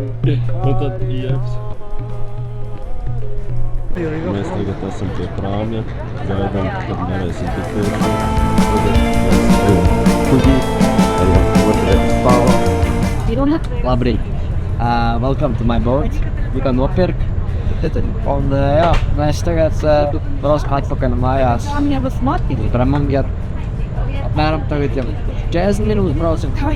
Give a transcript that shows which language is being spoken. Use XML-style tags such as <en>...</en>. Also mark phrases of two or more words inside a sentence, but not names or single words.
<lv>Un tad ievs. Mēs tagad esam pie prāmja, gaidām, kad varēsim tik pirkti. Labrīt.</lv> <en>Welcome to my boat. You can nopirkt.</en> <lv>Un jā, mēs tagad braucam atpakaļ mājās. Varam iet apmēram tagad jau 40 minūtes braucam.</lv>